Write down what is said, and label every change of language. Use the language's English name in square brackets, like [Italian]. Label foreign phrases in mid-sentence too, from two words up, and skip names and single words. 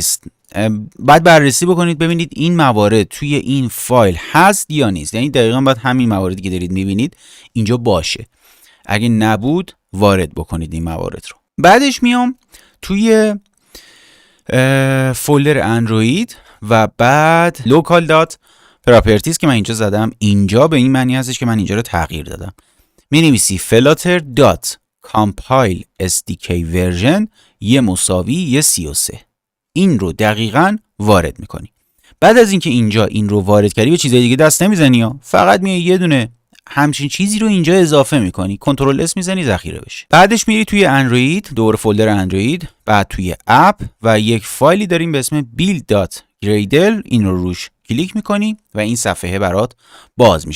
[Persian] بعد بررسی بکنید ببینید این موارد توی این فایل هست یا نیست. یعنی دقیقاً باید همین مواردی که دارید میبینید اینجا باشه. اگه نبود وارد بکنید این موارد رو. بعدش میام توی فولدر اندروید و بعد local.properties که من اینجا زدم. اینجا به این معنی هستش که من اینجا رو تغییر دادم. می‌نویسی [English] flutter.compile SDK version [Persian] = 33. این رو دقیقاً وارد میکنی. بعد از اینکه اینجا این رو وارد کردی به چیزای دیگه دست نمیزنی ها، فقط میای یه دونه همچین چیزی رو اینجا اضافه میکنی، کنترل اس میزنی ذخیره بشه. بعدش میری توی اندروید، دور فولدر اندروید، بعد توی اپ و یک فایلی داریم به اسم [English] build gradle, [Persian] این رو روش کلیک میکنی و این صفحه برات باز میشه.